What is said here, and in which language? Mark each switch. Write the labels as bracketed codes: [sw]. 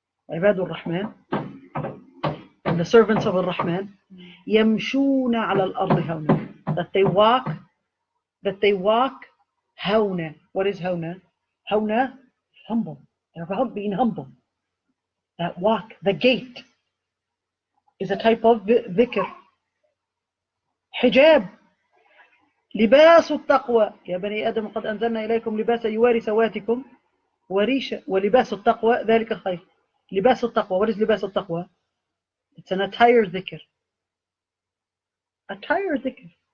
[ar] عِبَادُ الرَّحْمَنِ, [en] and the servants of Ar-Rahman, [ar] يَمْشُونَ عَلَى الْأَرْضِ هَوْنًا, [en] that they walk هَوْنًا. What is هَوْنًا? هَوْنًا, humble. They're about being humble. That walk, the gait, is a type of dhikr. [ar] Hijab, لباس التقوى يا بني آدم قد أنزلنا إليكم لباسا يواري سواتكم وريشا ولباس التقوى ذلك خير. لباس التقوى. [en] What is [ar] لباس التقوى? [en] It's an attire dhikr. Attire dhikr.